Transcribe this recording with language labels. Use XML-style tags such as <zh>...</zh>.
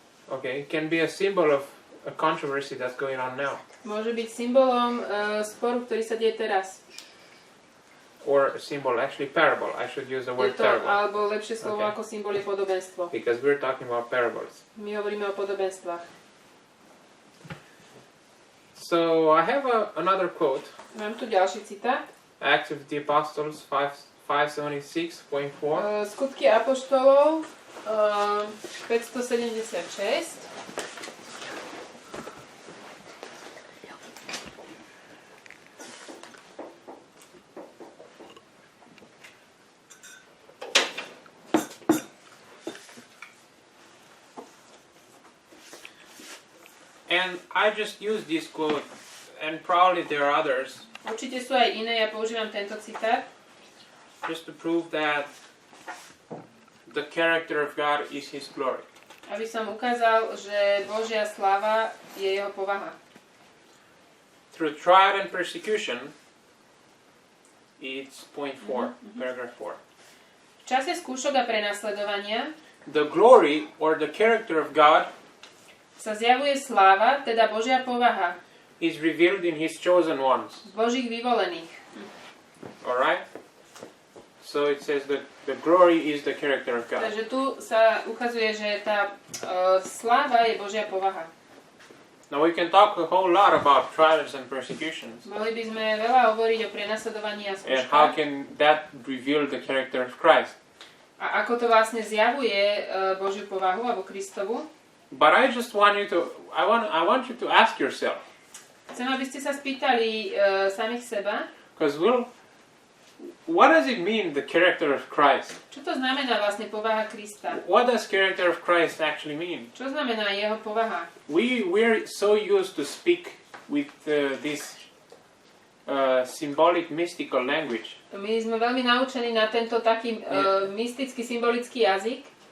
<en>Okay, can be a symbol of a controversy that's going on now.</en> <sk>Môže byť symbolom sporu, ktorý sa deje teraz.</sk> <en>Or a symbol, actually parable. I should use the word parable.</en> <sk>Alebo lepšie slovo</sk> <en>Okay.</en> <sk>ako symbol je podobenstvo.</sk> <en>Because we're talking about parables.</en> <sk>My hovoríme o podobenstvách.</sk> <en>So I have another quote.</en> <sk>Mám tu ďalší citát.</sk> <en>Acts of the Apostles 576.4.</en> <sk>Skutky apoštolov 576.</sk> <en>And I just use this quote, and probably there are others,</en> <sk>Určite sú aj iné, ja používam tento citát,</sk> <en>just to prove that the character of God is His glory.</en> <sk>aby som ukázal, že Božia sláva je jeho povaha.</sk> <en>Through trial and persecution, it's point 4, paragraph 4.</en> <sk>V čase skúšok a prenasledovania</sk> <en>The glory or the character of God</en> <sk>sa zjavuje sláva, teda Božia povaha,</sk> <en>is revealed in His chosen ones.</en> <sk>z Božích vyvolených.</sk> <en>Alright? So it says that the glory is the character of God.</en> <sk>Takže tu sa ukazuje, že tá sláva je Božia povaha.</sk> <en>Now we can talk a whole lot about trials and persecutions.</en> <sk>Mohli by sme veľa hovoriť o prenasledovaní a</sk> <en>And how</en> <sk>skúškach.</sk> <en>can that reveal the character of Christ?</en> <sk>A ako to vlastne zjavuje Božiu povahu alebo Kristovu.</sk> <en>But I just want you to, I want you to ask yourself.</en> <sk>Chcem, aby ste sa spýtali samých seba,</sk> <en>Because what does it mean, the character of Christ?</en> <sk>čo to znamená vlastne povaha Krista.</sk> <en>What does character of Christ actually mean?</en> <sk>Čo znamená jeho povaha?</sk> <en>We're so used to speak with this symbolic, mystical language</en> <sk>My sme veľmi naučení na tento taký mystický, symbolický jazyk,</sk>